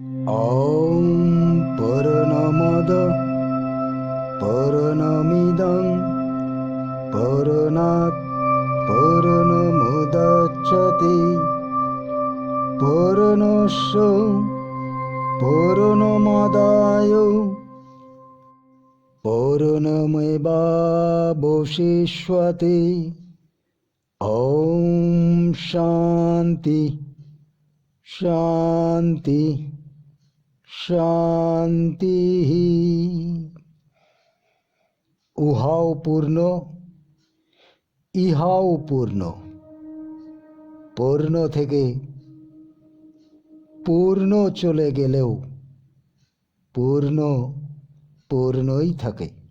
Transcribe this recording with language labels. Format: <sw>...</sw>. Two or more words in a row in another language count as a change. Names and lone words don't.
<sa>ॐ पूर्णमद पूर्णमिदं पूर्णात् पूर्णमुदच्यते पूर्णस्य पूर्णमादाय पूर्णमेवावशिष्यते। ॐ शान्ति शान्ति शान्तिः।</sa> <bn>উহাও পূর্ণ, ইহাও পূর্ণ। পূর্ণ থেকে পূর্ণ চলে গেলেও পূর্ণ পূর্ণই থাকে।</bn>